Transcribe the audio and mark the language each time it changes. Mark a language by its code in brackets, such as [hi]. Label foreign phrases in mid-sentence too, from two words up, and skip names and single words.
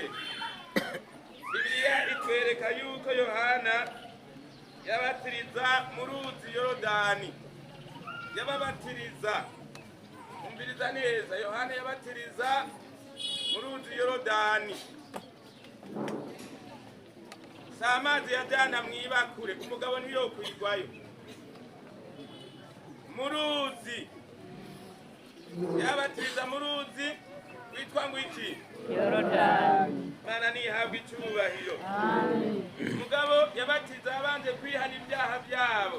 [rn] Bibiliya itwereka yuko Yohana yabatiriza mu ruzi Yorodani. Yababatiriza, umviriza neza, Yohana yabatiriza mu ruzi Yorodani. Si amazi yajyana mu ibakure, umugabo ntiyokwigwayo. Mu ruzi yabatiriza, mu ruzi witwa ngo iki? Yorodani. Mana nihabwa icyubahiro. Umugabo yabatiza abanje kwihana ibyaha byabo.